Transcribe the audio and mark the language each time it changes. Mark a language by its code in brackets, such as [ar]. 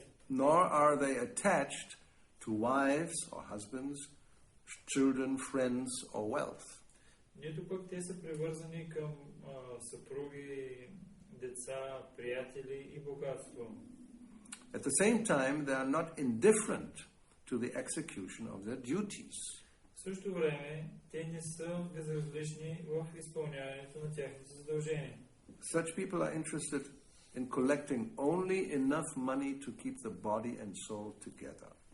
[en] Nor are they attached to wives or husbands, children, friends or wealth. [bg] Нито пък те са привързани към съпруги, деца, приятели и богатство. [en] At the same time, they are not indifferent to the execution of their duties. [bg] В същото време, те не са безразлични в изпълняването на тяхните задължения. [en] Such people are interested in collecting only enough money to keep the body and soul together.